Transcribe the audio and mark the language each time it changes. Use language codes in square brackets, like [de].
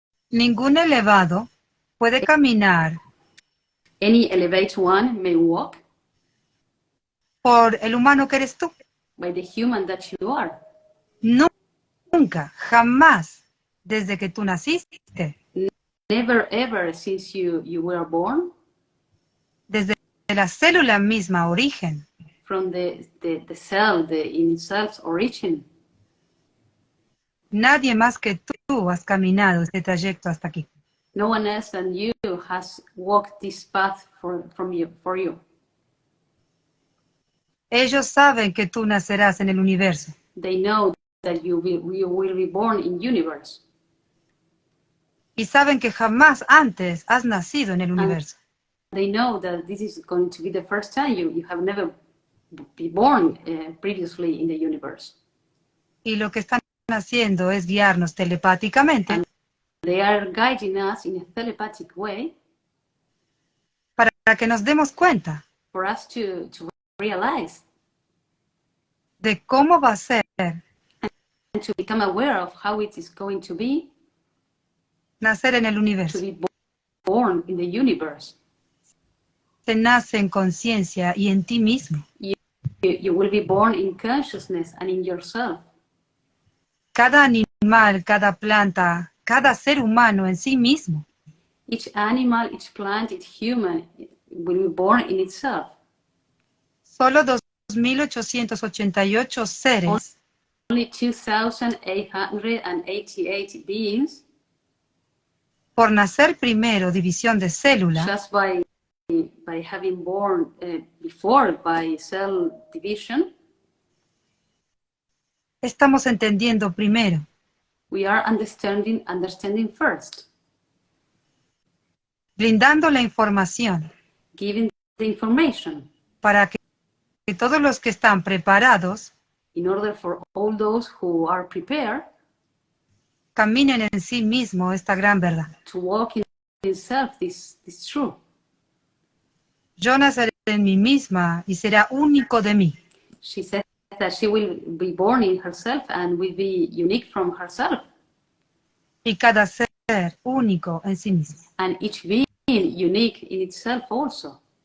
[es] Ningún elevado puede caminar [en] Any elevated one may walk [es] por el humano que eres tú. [en] by the human that you are. [es] Nunca, jamás, desde que tú naciste. [en] Never ever since you were born. [es] Desde la célula misma, origen. [en] From the cell, the in itself's origin. [es] Nadie más que tú has caminado este trayecto hasta aquí. [en] No one else than you has walked this path for you. [es] Ellos saben que tú nacerás en el universo. [en] They know that you will be born in universe. [es] Y saben que jamás antes has nacido en el universo. [en] They know that this is going to be the first time you have never been born previously in the universe. [es] Y lo que están haciendo es guiarnos telepáticamente. [en] And they are guiding us in a telepathic way. [es] Para que nos demos cuenta. [en] For us to realize. [es] De cómo va a ser. [en] And to become aware of how it is going to be. [es] Nacer en el universo. [en] To be born in the universe. [es] Se nace en conciencia y en ti mismo. [en] You will be born in consciousness and in yourself. [es] Cada animal, cada planta, cada ser humano en sí mismo. [en] Each animal, each plant, each human will be born in itself. [es] Solo 2.888 seres. [en] Only 2,888 beings. [es] Por nacer primero, división de célula. [en] Just by having born before by cell division. [es] Estamos entendiendo primero. [en] We are understanding first. [es] Brindando la información. [en] Giving the information. [es] Para que todos los que están preparados. [en] In order for all those who are prepared. [es] caminen en sí mismo esta gran verdad. [en] to walk in himself this truth. [es] Yo naceré en mí misma y será único de mí. [en] She said that she will be born in herself and will be unique from herself. [es] Y cada ser único en sí mismo. [en] And each being unique in itself also.